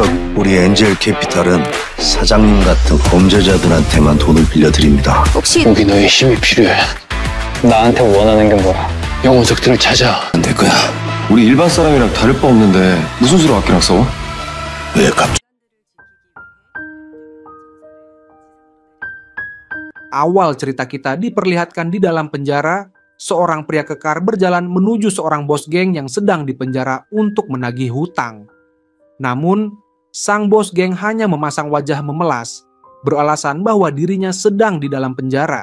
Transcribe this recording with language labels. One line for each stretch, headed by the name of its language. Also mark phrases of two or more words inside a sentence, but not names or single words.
Korean: 우리 엔젤 캐피탈은 사장님 같은 범죄자들한테만 돈을 빌려드립니다. 혹시 우리 너의 힘이 필요해. 나한테 원하는 게 뭐야? 영혼석들을 찾아. 안 될 거야. 우리 일반 사람이랑 다를 바 없는데 무슨 수로 악기랑 싸워? 왜 갑자기?
Indonesian: Awal cerita kita diperlihatkan di dalam penjara, seorang pria kekar berjalan menuju seorang bos geng yang sedang dipenjara untuk menagih hutang. Namun, sang bos geng hanya memasang wajah memelas, beralasan bahwa dirinya sedang di dalam penjara.